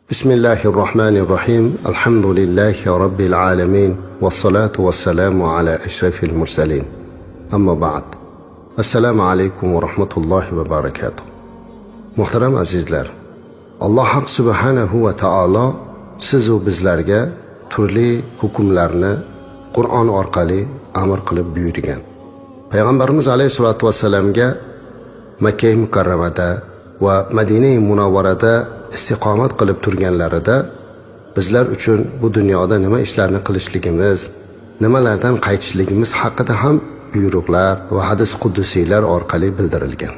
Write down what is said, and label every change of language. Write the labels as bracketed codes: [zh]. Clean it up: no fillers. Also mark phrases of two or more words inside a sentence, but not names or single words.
[ar] بسم الله الرحمن الرحيم الحمد لله رب العالمين والصلاة والسلام على أشرف المرسلين أما بعد السلام عليكم ورحمة الله وبركاته. [uz] Muhtaram azizlar, Alloh haq [ar] سبحانه وتعالى [uz] sizu bizlarga turli hukmlarni Qur'on orqali amr qilib buyurgan. Payg'ambarimiz alayhisolatu vassalamga Makka mukarramada va Madina munavvarada istiqomat qilib turganlarida bizlar uchun bu dunyoda nima ishlarni qilishligimiz, nimalardan qaytishligimiz haqida ham buyruqlar va hadis qudusiylar orqali bildirilgan.